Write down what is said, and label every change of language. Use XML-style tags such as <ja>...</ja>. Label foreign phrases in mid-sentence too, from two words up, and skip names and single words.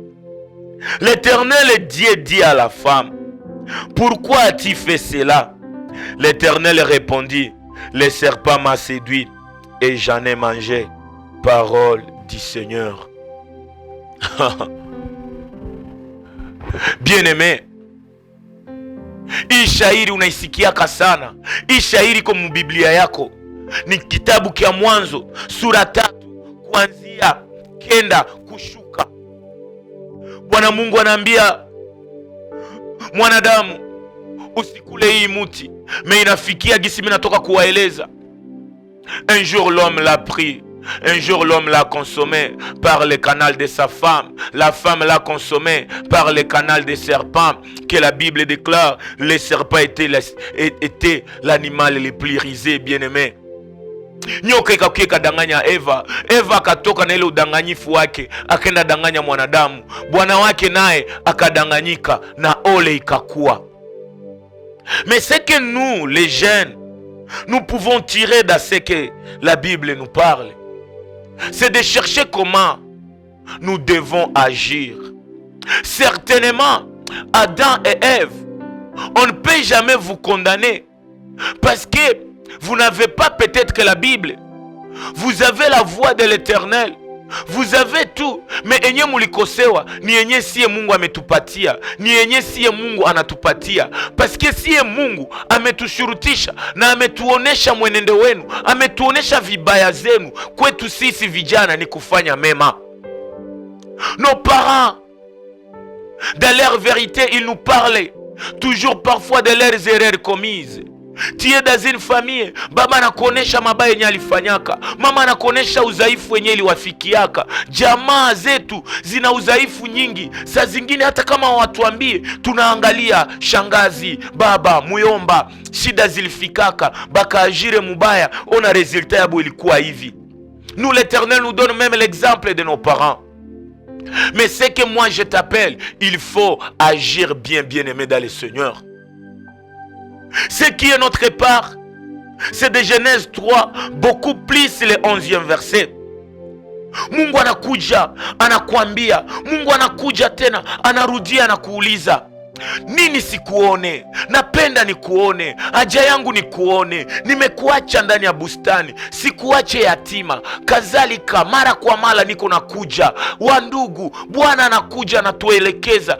<fr>L'Éternel Dieu dit à la femme, pourquoi as-tu fait cela? L'Éternel répondit, le serpent m'a séduit et j'en ai mangé. Parole du Seigneur. Bien-aimé,</fr> <sw>hii shairi unaisikiaka sana. Hii shairi kwa Biblia yako ni kitabu kia Mwanzo sura 3 kuanzia 9 kushuka. Bwana Mungu anaambia mwanadamu, usikule hii muti. Mais inafikia gisi mimi natoka kuwaeleza.</sw> <fr>Un jour l'homme l'a pris. Un jour l'homme l'a consommé par le canal de sa femme. La femme l'a consommé par le canal des serpents. Que la Bible déclare, le serpent était l'animal le plus risé, bien-aimé.</fr> <sw>Nyoka ikakuja ikadanganya Eva. Eva akatoka na ile udanganyifu wake, akaenda danganya mwanadamu. Bwana wake naye akadanganyika na ole ikakuwa.</sw> <fr>Mais c'est que nous, les jeunes, nous pouvons tirer de ce que la Bible nous parle. C'est de chercher comment nous devons agir. Certainement, Adam et Ève, on ne peut jamais vous condamner parce que vous n'avez pas peut-être que la Bible. Vous avez la voix de l'Éternel. Vous avez tout, mais</fr> <sw>enye mulikosewa ni enye siye Mungu ametupatia, ni enye siye Mungu anatupatia. Paske siye Mungu ametushurutisha na ametuonesha mwenendo wenu, ametuonesha vibaya zenu. Kwetu sisi vijana ni kufanya mema.</sw> <fr>Nos parents, dans leur vérité, ils nous parlaient toujours parfois de leurs erreurs commises. Tu es dans une famille,</fr> <sw>baba anakuonesha mabaya yenye alifanyaka, mama anakuonesha udhaifu wenye iliwafikiaka. Jamaa zetu zina udhaifu nyingi. Saa zingine hata kama watuambie, tunaangalia shangazi, baba, muyomba, shida zilifikaka, bakaajire mubaya, ona resultat yabo ilikuwa hivi.</sw> <fr>Nous, l'Éternel nous donne même l'exemple de nos parents. Mais c'est que moi je t'appelle, il faut agir bien, bien aimé dans le Seigneur. Ce qui est notre part, c'est de Genèse 3, beaucoup plus le 11e verset.</fr> <sw>Mungu anakuja, anakuambia. Mungu anakuja tena, anarudia, anakuuliza, nini sikuone? Napenda nikuone, haja yangu nikuone. Nimekuacha ndani ya bustani, sikuache yatima. Kadhalika mara kwa mara niko nakuja. Wandugu, Bwana anakuja, anatuelekeza.</sw>